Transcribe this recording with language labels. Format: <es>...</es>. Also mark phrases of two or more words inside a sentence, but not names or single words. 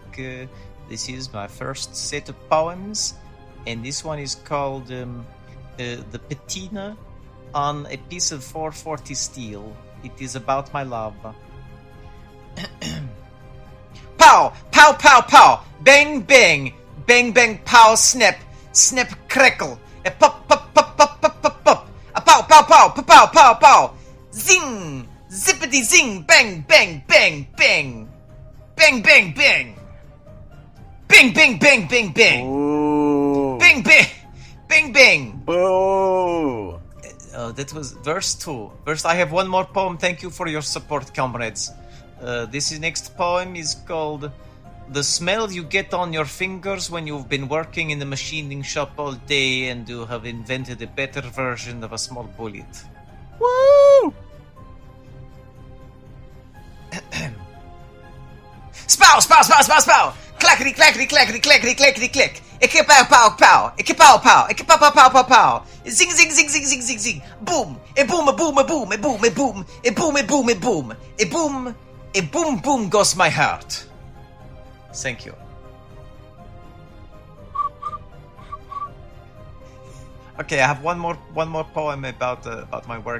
<en>This is my first set of poems, and this one is called The Patina on a Piece of 440 Steel. It is about my love. Pow! Pow, pow, pow! Bang, bang! Bang, bang, pow, snap! Snap, crackle! A pop, pop, pop, pop, pop, pop, pop! A pow, pow, pow, pow, pow, pow, pow! Zing! Zippity zing! Bang, bang, bang, bang! Bang, bang, bang! Bang, bang, bang, bang, bang! Ooh. Bang, bang! Bang, bang! Boo! That was verse 2. I have one more poem. Thank you for your support, comrades. This next poem is called The Smell You Get on Your Fingers When You've Been Working in the Machining Shop All Day and you have invented a better version of a small bullet. Woo! Spow, spow, spow, spow, spow! Clackety, clackety, clackety, clackety, clackety, click! Ike pow, pow, pow! Ike pow, pow! Ike pow, pow, pow, pow, pow! Zing, zing, zing, zing, zing, zing, zing! Boom! A boom, a boom, a boom, a boom, a boom! A boom, a boom, a boom! A boom, a boom, boom goes my heart. Thank you. Okay, I have one more poem about my work.</en>